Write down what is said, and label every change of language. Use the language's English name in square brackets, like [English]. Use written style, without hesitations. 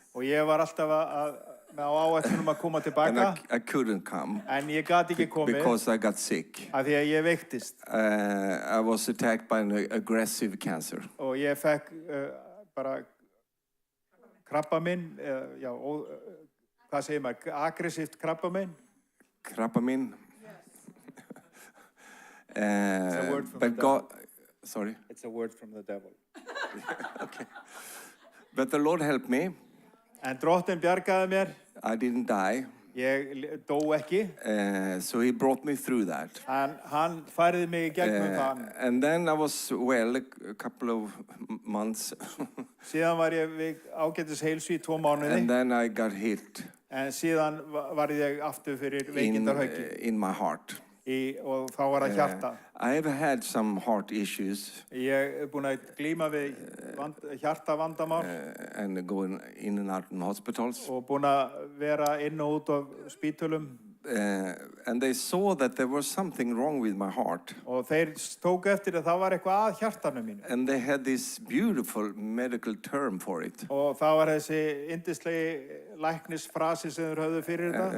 [Icelandic] Og ég var alltaf á áætlunum að koma tilbaka. [English] And I couldn't come. [Icelandic] En ég gat ekki komið. [English] Because I got sick. [Icelandic] Af því að ég veiktist. [English] I was attacked by an aggressive cancer. [Icelandic] Og ég fekk bara krabbamein, já, hvað segir maður, aggressíft krabbamein? Krabbamein? [English] It's a word from the devil. Sorry? It's a word from the devil. Okay. But the Lord helped me. [Icelandic] En drottin bjargaði mér. [English] I didn't die. [Icelandic] Ég dó ekki. [English] So he brought me through that. [Icelandic] Hann færði mig í gegnum það. [English] And then I was well a couple of months. [Icelandic] Síðan var ég við ágætis heilsu í 2 mánuði. [English] And then I got hit. [Icelandic] En síðan var ég aftur fyrir veikindarhauki. [English] In my heart. [Icelandic] Og þá var það hjarta. [English] I have had some heart issues. [Icelandic] Ég búinn að glíma við hjartavandamál. [English] And going in and out in hospitals. [Icelandic] Og búinn að vera inn og út af spítölum. [English] And they saw that there was something wrong with my heart. [Icelandic] Og þeir tóku eftir að það var eitthvað að hjartanu mínu. [English] And they had this beautiful medical term for it. [Icelandic] Og það var þessi yndislegi læknisfrasi sem þeir höfðu fyrir þetta.